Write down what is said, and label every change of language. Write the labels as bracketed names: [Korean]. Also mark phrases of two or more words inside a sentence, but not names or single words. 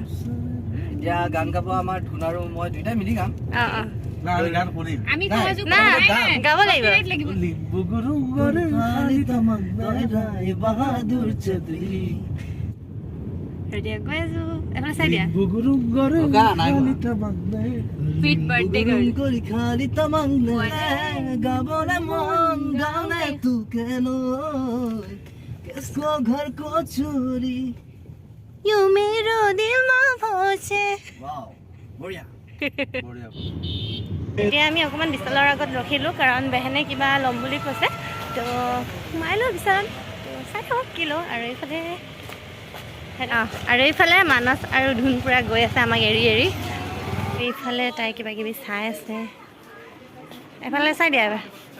[Assamese] এতিয়া গান গাব আমাৰ ধুন আৰু মই দুইটাই মিলি গাম আমি গাব লাগিব গৈ আছোঁ এইফালে চাই দিয়া [English] Sweet birthday girl. [Hindi] घर को चोरी [Nepali] यू मेरो दिलमा भोचे बढिया [Assamese] এতিয়া আমি অকণমান বিশালৰ আগত ৰখিলোঁ কাৰণ বেহেনে কিবা ল'ম বুলি কৈছে তো সোমাই লওঁ বিশালত তো চাই থাকক কি লওঁ আৰু এইফালে মানস আৰু ধুন পুৰা গৈ আছে আমাক এৰি এইফালে তাই কিবা কিবি চাই আছে এইফালে চাই দিয়া এবাৰ